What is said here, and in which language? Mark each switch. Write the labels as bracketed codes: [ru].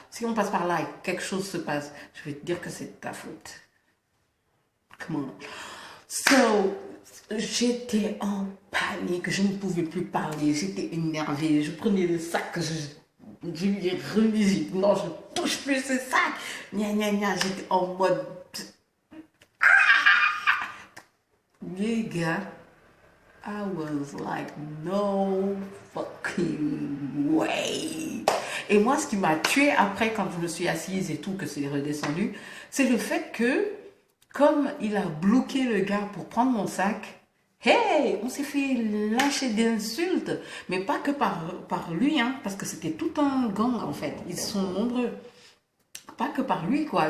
[fr] Si on passe par là et quelque chose se passe, je vais te dire que c'est de ta faute. [en] Come on. [fr] So, j'étais en panique, je ne pouvais plus parler, j'étais énervée, je prenais le sac, je lui ai remis, j'ai dit, non, je touche plus ce sac. Gna, gna, gna, j'étais en mode... Les gars, [en] I was like, no fucking way. [fr] Et moi, ce qui m'a tué après, quand je me suis assise et tout, que c'est redescendu, c'est le fait que, comme il a bloqué le gars pour prendre mon sac, hey, on s'est fait lâcher d'insultes. Mais pas que par lui, hein, parce que c'était tout un gang, en fait. Ils sont nombreux. Pas que par lui, quoi.